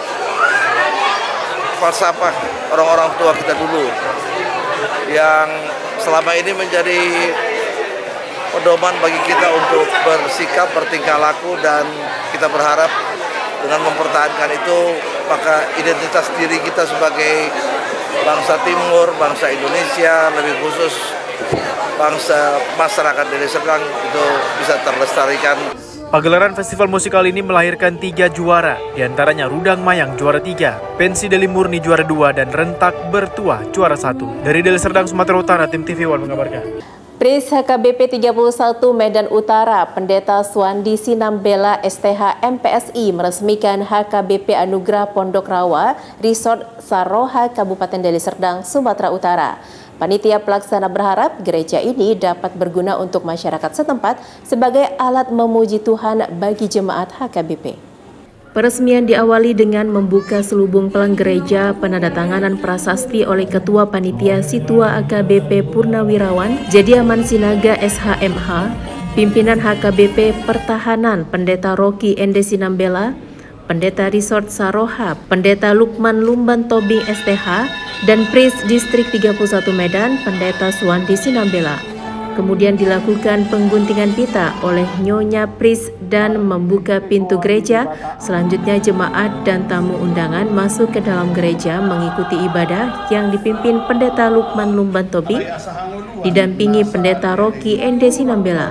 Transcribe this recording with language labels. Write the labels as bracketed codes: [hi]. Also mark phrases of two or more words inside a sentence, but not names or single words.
[id] falsafah orang-orang tua kita dulu yang selama ini menjadi pedoman bagi kita untuk bersikap, bertingkah laku, dan kita berharap dengan mempertahankan itu maka identitas diri kita sebagai bangsa Timur, bangsa Indonesia, lebih khusus bangsa masyarakat Deli Serdang itu bisa terlestarikan. Pagelaran festival musikal ini melahirkan 3 juara, diantaranya Rudang Mayang juara 3, Pensi Deli Murni juara 2, dan Rentak Bertuah juara 1. Dari Deli Serdang, Sumatera Utara, tim TV One mengabarkan. Pris HKBP 31 Medan Utara, Pendeta Suwandi Sinambela STH MPSI meresmikan HKBP Anugerah Pondok Rawa, Resort Saroha, Kabupaten Deli Serdang, Sumatera Utara. Panitia pelaksana berharap gereja ini dapat berguna untuk masyarakat setempat sebagai alat memuji Tuhan bagi jemaat HKBP. Peresmian diawali dengan membuka selubung pelang gereja, penandatanganan prasasti oleh Ketua Panitia Situa AKBP Purnawirawan, Jediaman Sinaga SHMH, Pimpinan HKBP Pertahanan Pendeta Rocky Ende Sinambela, Pendeta Resort Saroha, Pendeta Lukman Lumban Tobing STH, dan Pris Distrik 31 Medan, Pendeta Suwandi Sinambela. Kemudian dilakukan pengguntingan pita oleh Nyonya Pris dan membuka pintu gereja. Selanjutnya jemaat dan tamu undangan masuk ke dalam gereja mengikuti ibadah yang dipimpin Pendeta Lukman Lumban Tobing, didampingi Pendeta Rocky Ende Sinambela.